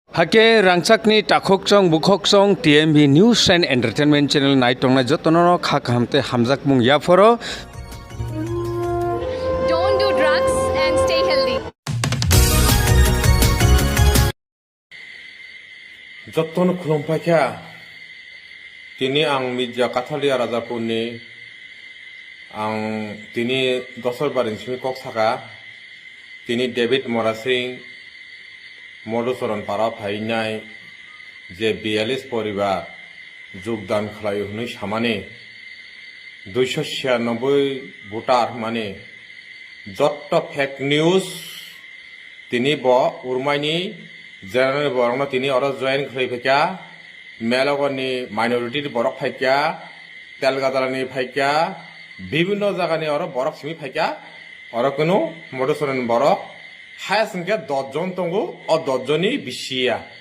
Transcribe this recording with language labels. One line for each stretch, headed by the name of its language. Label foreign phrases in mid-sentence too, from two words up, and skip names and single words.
Kok Borok: Hake rangchakni takhokchong bukhokchong TMV News and Entertainment Channel naitongnai jotono khakhamte hamjak mung yaporo.
English: Don't do drugs and stay healthy.
Kok Borok: Jotono khulumpakya tini ang media Kathalia Rajapurni ang tini dosor barin simi koksaka tini David Morasing মধুচরণ পাড়া ফাইনাই যে 42
Bangla: পরিবার যোগদান
Kok Borok: খালায় হই সামানে 296 ভোটার মানে যত
English: fake news
Kok Borok: তিনি ব উরমাইনি জেনারেল বরংনা তিনি অর জয়েন খাই ফেকা মেলগনি মাইনরিটি বরক ফাইকা তেলগাদালানি ফাইকা
Bangla: বিভিন্ন জায়গানি
Kok Borok: অর বরক সিমি ফাইকা অর কোনো মধুচরণ বরক হায়া
Bangla: সংখ্যা 10 জন
Kok Borok: তঙ্গু ও 10 জনই বিশিয়া